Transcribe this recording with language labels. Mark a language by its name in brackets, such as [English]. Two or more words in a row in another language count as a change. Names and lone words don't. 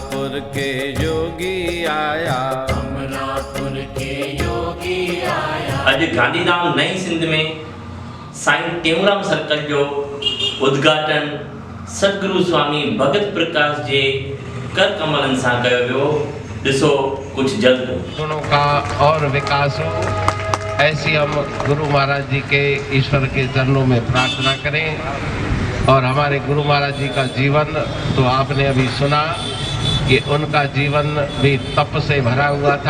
[Sindhi] अमरापुर के योगी आया, अमरापुर के योगी आया। अॼु गांधीधाम नई सिंध में साईं टेऊंराम सर्कल जो उद्घाटन सतगुरु स्वामी भगत प्रकाश जे कर कमलनि सां कयो वियो। ॾिसो कुछ जल्द [Hindi] गुणों का और विकास हो, ऐसी हम गुरु महाराज जी के ईश्वर के चरणों में प्रार्थना करें। और हमारे गुरु महाराज जी का जीवन तो आपने अभी सुना कि उनका जीवन भी तप से भरा हुआ था।